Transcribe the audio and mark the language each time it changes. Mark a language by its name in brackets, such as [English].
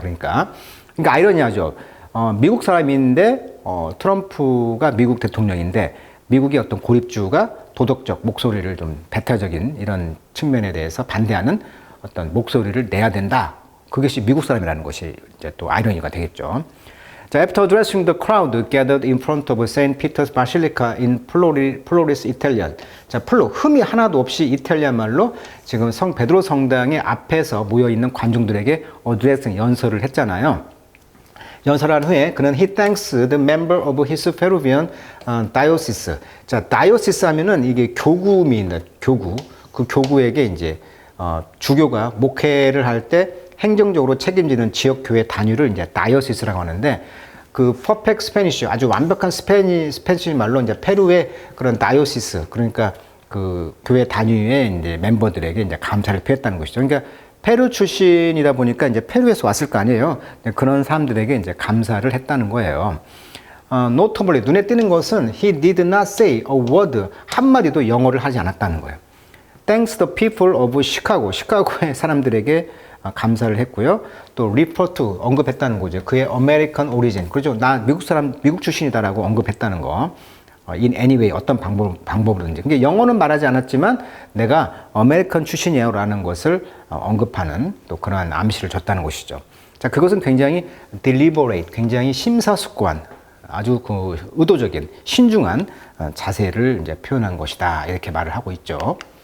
[Korean] 그러니까 아이러니하죠. 미국 사람인데 트럼프가 미국 대통령인데 미국의 어떤 고립주가 도덕적 목소리를 좀 배타적인 이런 측면에 대해서 반대하는 어떤 목소리를 내야 된다. 그것이 미국 사람이라는 것이 이제 또 아이러니가 되겠죠. [English] 자, after addressing the crowd gathered in front of St. Peter's Basilica in Flores Italian. [Korean] 자, 흠이 하나도 없이 이탈리아 말로 지금 성 베드로 성당의 앞에서 모여 있는 관중들에게 어드레스 연설을 했잖아요. 연설한 후에 그는 [English] he thanks the member of his Peruvian diocese. [Korean] 자, diocese 하면은 이게 교구입니다. 교구. 그 교구에게 이제 주교가 목회를 할 때 행정적으로 책임지는 지역 교회 단위를 이제 다이오시스라고 하는데 그 퍼펙트 스페니쉬 아주 완벽한 스페니쉬 말로 이제 페루의 그런 다이오시스 그러니까 그 교회 단위의 이제 멤버들에게 이제 감사를 표했다는 것이죠. 그러니까 페루 출신이다 보니까 이제 페루에서 왔을 거 아니에요. 그런 사람들에게 이제 감사를 했다는 거예요. [English] notably [Korean] 눈에 띄는 것은 [English] he did not say a word [Korean] 한마디도 영어를 하지 않았다는 거예요. [English] Thanks the people of Chicago [Korean] 시카고의 사람들에게 감사를 했고요. 또 [English] refer to [Korean] 언급했다는 거죠. 그의 [English] American origin [Korean] 그렇죠. 나 미국 사람 미국 출신이다라고 언급했다는 거. [English] in any way [Korean] 어떤 방법으로든지. 그러니까 영어는 말하지 않았지만 내가 아메리칸 출신이에요라는 것을 언급하는 또 그러한 암시를 줬다는 것이죠. 자, 그것은 굉장히 deliberate, 굉장히 심사숙고한 아주 그 의도적인 신중한 자세를 이제 표현한 것이다 이렇게 말을 하고 있죠.